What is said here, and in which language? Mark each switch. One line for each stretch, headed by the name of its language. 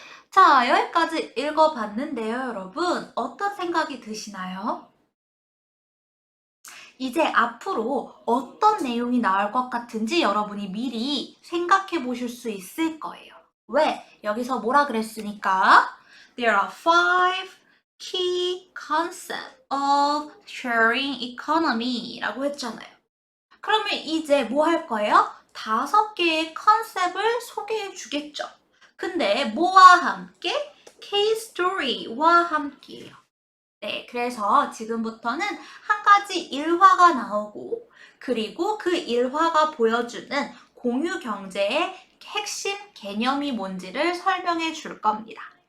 Korean: 자, 여기까지 읽어봤는데요, 여러분. 어떤 생각이 드시나요? 이제 앞으로 어떤 내용이 나올 것 같은지 여러분이 미리 생각해 보실 수 있을 거예요. 왜? 여기서 뭐라 그랬으니까?
English: There are 5 key concepts of sharing economy
Korean: 라고 했잖아요. 그러면 이제 뭐 할 거예요? 5개의 컨셉을 소개해 주겠죠. 근데 뭐와 함께? case story와 함께요. 네, 그래서 지금부터는 한 가지 일화가 나오고 그리고 그 일화가 보여주는 공유 경제의 핵심 개념이 뭔지를 설명해 줄 겁니다.